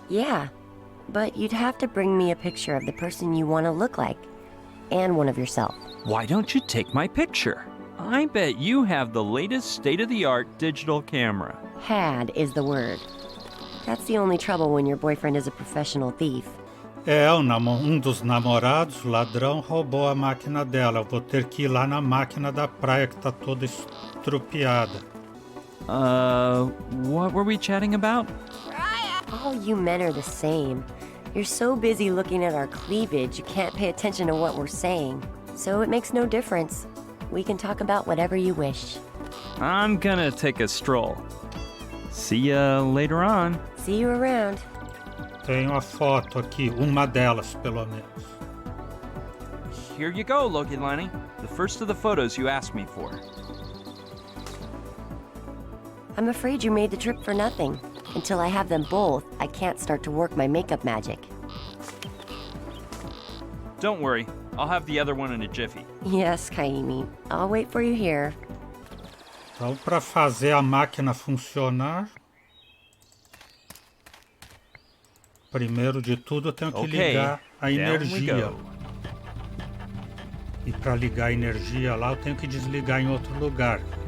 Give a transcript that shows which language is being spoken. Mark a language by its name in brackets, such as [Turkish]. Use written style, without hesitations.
[English] Yeah, but you'd have to bring me a picture of the person you want to look like, and one of yourself. Why don't you take my picture? I bet you have the latest state-of-the-art digital camera. Had is the word. That's the only trouble when your boyfriend is a professional thief. [Portuguese] Dos namorados, ladrão, roubou a máquina dela. Eu vou ter que ir lá na máquina da praia que tá toda estrupiada. [English] What were we chatting about? All you men are the same. You're so busy looking at our cleavage, you can't pay attention to what we're saying. So it makes no difference. We can talk about whatever you wish. I'm gonna take a stroll. See ya later on. See you around. [Portuguese] Tenho a foto aqui, uma delas, pelo menos. [English] Here you go, Lokilani. The first of the photos you asked me for. I'm afraid you made the trip for nothing. Until I have them both, I can't start to work my makeup magic. Don't worry, I'll have the other one in a jiffy. Yes, Kaimi. I'll wait for you here. [Portuguese] Então, para fazer a máquina funcionar, primeiro de tudo eu tenho que ligar a energia. E para ligar a energia lá, eu tenho que desligar em outro lugar.